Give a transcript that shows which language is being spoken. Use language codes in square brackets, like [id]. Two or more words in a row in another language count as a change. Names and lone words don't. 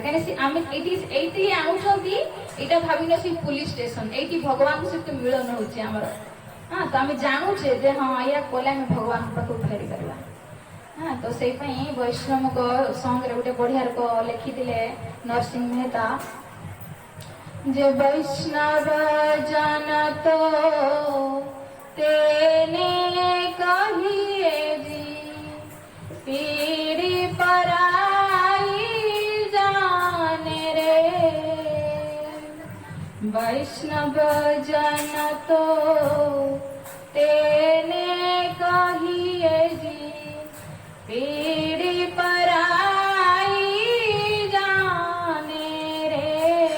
[or] କାହିଁକି ଆମେ ଏଇଠି ଆଣୁଛନ୍ତି, ଏଇଟା ଭାବିନ ସେ ପୁଲିସ ଷ୍ଟେସନ, ଏଇଠି ଭଗବାନଙ୍କ ସହିତ ମିଳନ ହଉଛି ଆମର। ତ ଆମେ ଜାଣୁଛେ ଯେ ହଁ ଏଇଆ କଲେ ଆମେ ଭଗବାନଙ୍କ ପାଖକୁ ଫେରି ପାରିବା। ତ ସେଇପାଇଁ ବୈଷ୍ଣବଙ୍କ ସଙ୍ଗରେ ଗୋଟେ ବଢିଆ ରୂପ ଲେଖିଥିଲେ ନରସିଂହ ମେହତା, ଯେ [gu] વૈષ્ણવ જન તો તેને કહીએ જી, પીડ પરાઈ જાણે રે। વૈષ્ણવ જન તો તેને કહીએ જી, પીડ પરાઈ જાણે રે।